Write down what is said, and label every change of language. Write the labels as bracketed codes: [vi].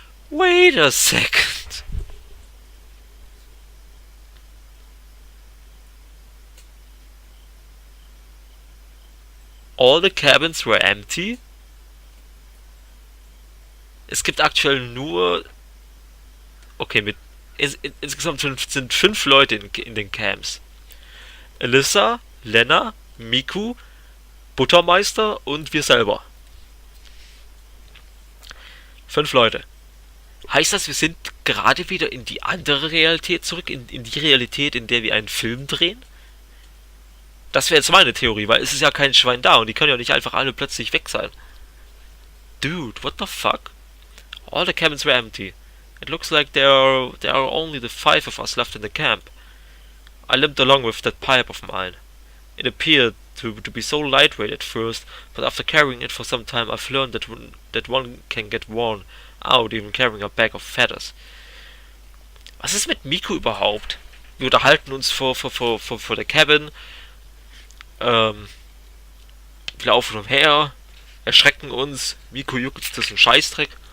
[en] Wait a second. All the cabins were empty? [de] Es gibt aktuell nur... Okay, insgesamt sind 5 Leute in den Camps. Alyssa, Lena, Miku, Buttermeister und wir selber. 5 Leute. Heißt das, wir sind gerade wieder in die andere Realität zurück? In die Realität, in der wir einen Film drehen? Das wäre jetzt meine Theorie, weil es ist ja kein Schwein da und die können ja nicht einfach alle plötzlich weg sein. [en] Dude, what the fuck? All the cabins were empty. It looks like there are only the 5 of us left in the camp. I limped along with that pipe of mine. It appeared to be so lightweight at first, but after carrying it for some time I've learned that one can get worn out even carrying a bag of feathers. [de] Was ist mit Miku überhaupt? Wir unterhalten uns vor der Cabin. Wir laufen umher, erschrecken uns. Miku juckt, das ist ein Scheißdreck.